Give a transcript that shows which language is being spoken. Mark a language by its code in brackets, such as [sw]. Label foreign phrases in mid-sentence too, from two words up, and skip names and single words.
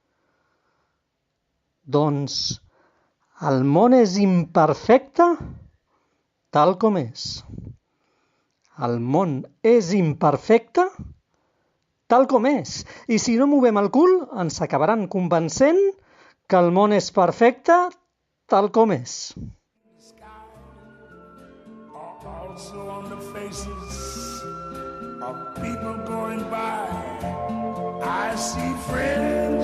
[ca] Doncs el món és imperfecte tal com és. El món és imperfecte tal com és. I si no movem el cul, ens acabaran convencent que el món és perfecte tal com és. [en] Also on the faces of people going by, I see friends.